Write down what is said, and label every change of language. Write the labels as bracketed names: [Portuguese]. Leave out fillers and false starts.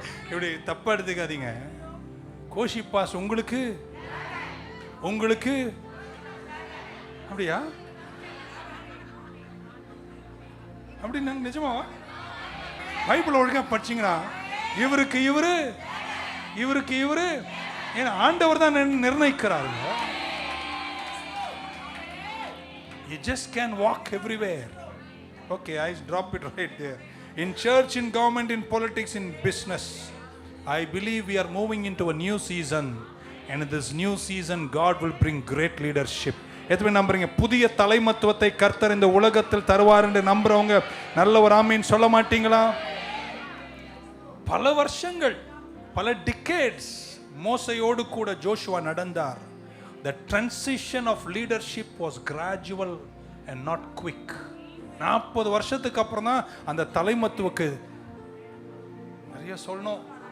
[Tamil] இப்படி தப்பா எடுத்துக்காதீங்க. கோஷிப்பாஸ் உங்களுக்கு, உங்களுக்கு அப்படியா? அப்படின்னு நிஜமாவா? பைபிள் ஒழுங்கா படிச்சீங்களா? இவருக்கு இவரு, இவருக்கு இவரு, ஏன்னா ஆண்டவர் தான் நிர்ணயிக்கிறாருங்க. [English] You just can walk everywhere. Okay, I drop it right there. In church, in government, in politics, in business, I believe we are moving into a new season, and in this new season God will bring great leadership. [Tamil] எத்தனை நம்புறீங்க? புதிய தலைமத்துவத்தை கர்த்தர் இந்த உலகத்தில் தருவார் என்று நம்புறவங்க நல்ல ஒரு ஆமீன் சொல்ல மாட்டீங்களா? பல வருஷங்கள், பல டிகேட்ஸ் மோசையோடு கூட ஜோஷுவா நடந்தார். [English] The transition of leadership was gradual and not quick. [Tamil] 40 வருஷத்துக்கு அப்புறம் தான் அந்த தலைமத்துவக்கு நிறைய சொல்லணும்.